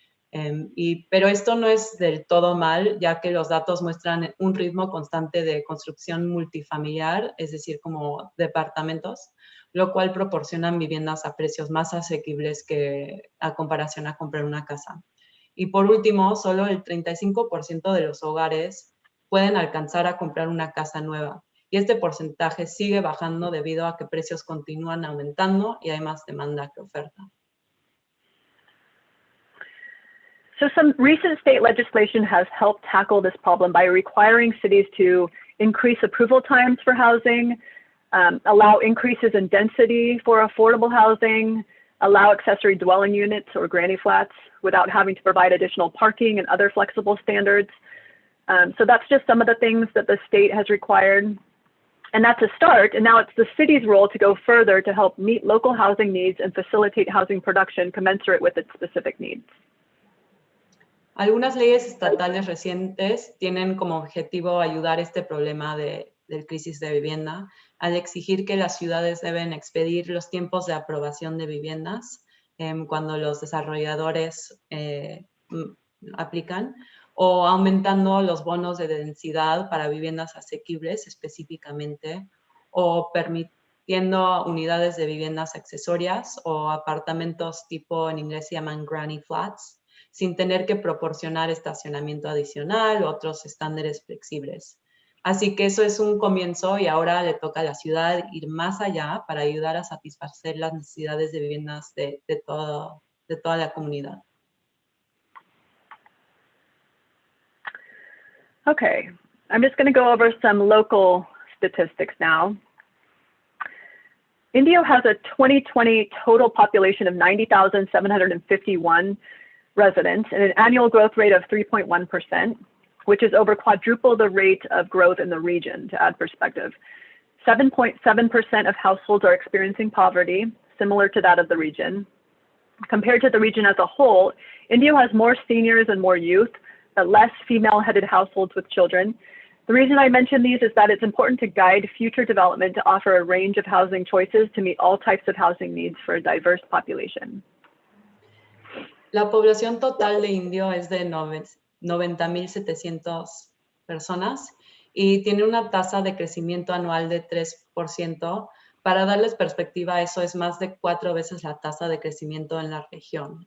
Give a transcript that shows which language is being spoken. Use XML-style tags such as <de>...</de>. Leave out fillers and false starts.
<es>Pero esto no es del todo mal, ya que los datos muestran un ritmo constante de construcción multifamiliar, es decir, como departamentos, lo cual proporcionan viviendas a precios más asequibles que a comparación a comprar una casa. Y por último, solo el 35% de los hogares pueden alcanzar a comprar una casa nueva. Y este porcentaje sigue bajando debido a que precios continúan aumentando y hay más demanda que oferta.</es> <en>So some recent state legislation has helped tackle this problem by requiring cities to increase approval times for housing, allow increases in density for affordable housing, allow accessory dwelling units or granny flats without having to provide additional parking and other flexible standards. So that's just some of the things that the state has required. And that's a start, and now it's the city's role to go further to help meet local housing needs and facilitate housing production commensurate with its specific needs.</en> <es>Algunas leyes estatales recientes tienen como objetivo ayudar este problema del crisis de vivienda al exigir que las ciudades deben expedir los tiempos de aprobación de viviendas cuando los desarrolladores aplican, o aumentando los bonos de densidad para viviendas asequibles específicamente, o permitiendo unidades de viviendas accesorias o apartamentos tipo, en inglés se llaman granny flats, sin tener que proporcionar estacionamiento adicional u otros estándares flexibles. Así que eso es un comienzo y ahora le toca a la ciudad ir más allá para ayudar a satisfacer las necesidades de viviendas de toda la comunidad.</es> <en>Okay, I'm just going to go over some local statistics now. Indio has a 2020 total population of 90,751 residents and an annual growth rate of 3.1%, which is over quadruple the rate of growth in the region, to add perspective. 7.7% of households are experiencing poverty, similar to that of the region. Compared to the region as a whole, Indio has more seniors and more youth, but less female-headed households with children. The reason I mention these is that it's important to guide future development to offer a range of housing choices to meet all types of housing needs for a diverse population.</en> <es>La población total de Indio es de 90,700 personas y tiene una tasa de crecimiento anual de 3%. Para darles perspectiva, eso es más de 4 veces la tasa de crecimiento en la región.</es>